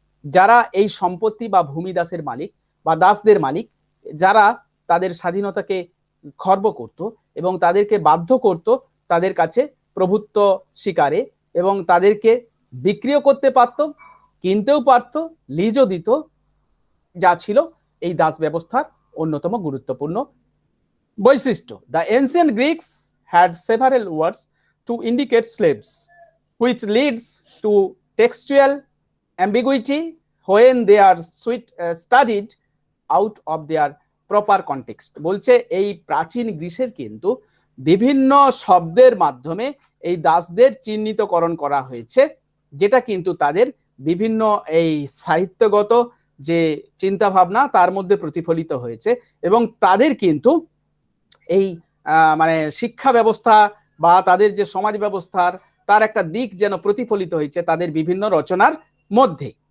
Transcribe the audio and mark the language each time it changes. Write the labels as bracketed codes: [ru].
[bn] যারা এই সম্পত্তি বা ভূমিদাসের মালিক বা দাসদের মালিক, যারা তাদের স্বাধীনতাকে খর্ব করত এবং তাদেরকে বাধ্য করত তাদের কাছে প্রভুত্ব স্বীকারে, এবং তাদেরকে বিক্রিও করতে পারত, কিনতেও পারত, লিজও দিত, যা ছিল এই দাস ব্যবস্থার অন্যতম গুরুত্বপূর্ণ বৈশিষ্ট্য। [en] The ancient Greeks had several words to indicate slaves, which leads to textual ambiguity when they are studied out of their proper context। [bn] বলছে এই প্রাচীন গ্রিসের কিন্তু বিভিন্ন শব্দের মাধ্যমে এই দাসদের চিহ্নিতকরণ করা হয়েছে, যেটা কিন্তু তাদের বিভিন্ন এই সাহিত্যগত যে চিন্তা ভাবনা তার মধ্যে প্রতিফলিত হয়েছে, এবং তাদের কিন্তু এই মানে শিক্ষা ব্যবস্থা বা তাদের যে সমাজ ব্যবস্থার তার একটা দিক যেন প্রতিফলিত হয়েছে তাদের বিভিন্ন রচনার মধ্যে।